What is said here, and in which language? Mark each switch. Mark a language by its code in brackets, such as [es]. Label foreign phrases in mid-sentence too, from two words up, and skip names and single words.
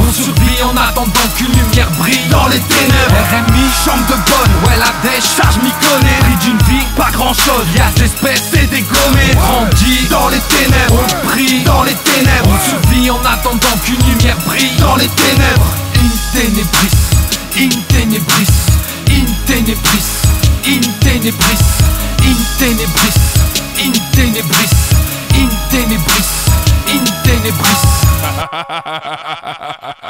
[fr] On survit en attendant qu'une lumière brille dans les ténèbres. RMI, chambre de bonne, ouais la dèche, ça je m'y connais. Prix d'une vie, pas grand chose, y'a d'espèces et dégommé. Grandis dans les ténèbres, on prie dans les ténèbres. On survit en attendant qu'une lumière brille dans les ténèbres. [la] In tenebris, in tenebris, in tenebris, in tenebris, in tenebris, in tenebris, in tenebris, in tenebris.